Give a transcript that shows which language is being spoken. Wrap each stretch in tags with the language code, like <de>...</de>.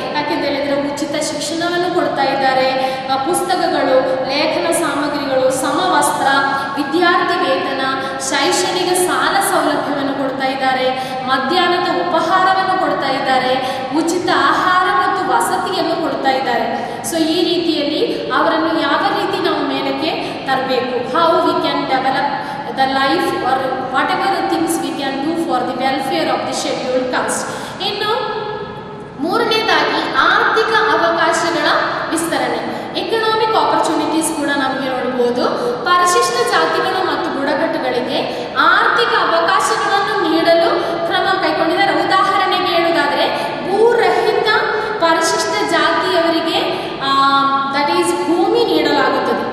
<kn>ಯಾಕೆಂತ ಹೇಳಿದರೆ ಉಚಿತ ಶಿಕ್ಷಣವನ್ನು ಕೊಡ್ತಾ ಇದ್ದಾರೆ. ಪುಸ್ತಕಗಳು, ಲೇಖನ ಸಾಮಗ್ರಿಗಳು, ಸಮವಸ್ತ್ರ, ವಿದ್ಯಾರ್ಥಿ ವೇತನ, ಶೈಕ್ಷಣಿಕ ಸಾಲ ಸೌಲಭ್ಯವನ್ನು ಕೊಡ್ತಾ ಇದ್ದಾರೆ. ಇದ್ದಾರೆ, ಮಧ್ಯಾಹ್ನದ ಉಪಹಾರವನ್ನು ಕೊಡ್ತಾ ಇದ್ದಾರೆ, ಉಚಿತ ಆಹಾರ ಮತ್ತು ವಸತಿಯನ್ನು ಕೊಡ್ತಾ ಇದ್ದಾರೆ.</kn> <en>so</en> <kn>ಈ ರೀತಿಯಲ್ಲಿ ಅವರನ್ನು ಯಾವ ರೀತಿ ನಾವು ಮೇಲಕ್ಕೆ ತರಬೇಕು,</kn> <en>How we can develop the life or whatever the things we can do for the welfare of the scheduled caste.</en> <kn>ಇನ್ನು ಮೂರನೇದಾಗಿ ಆರ್ಥಿಕ ಅವಕಾಶಗಳ ವಿಸ್ತರಣೆ, ಎಕನಾಮಿಕ್ ಆಪರ್ಚುನಿಟೀಸ್ ಕೂಡ ನಮಗೆ ನೋಡಬಹುದು. ಪರಿಶಿಷ್ಟ ಜಾತಿಗಳು ಮತ್ತು ಬುಡಕಟ್ಟುಗಳಿಗೆ ಆರ್ಥಿಕ ಅವಕಾಶಗಳನ್ನು ನೀಡಲು ಕ್ರಮ ಕೈಗೊಂಡಿದ್ದಾರೆ. ಉದಾಹರಣೆಗೆ ಹೇಳುವುದಾದರೆ ಭೂರಹಿತ ಪರಿಶಿಷ್ಟ ಜಾತಿಯವರಿಗೆ</kn> <en>that is</en> <kn>ಭೂಮಿ ನೀಡಲಾಗುತ್ತದೆ.</kn>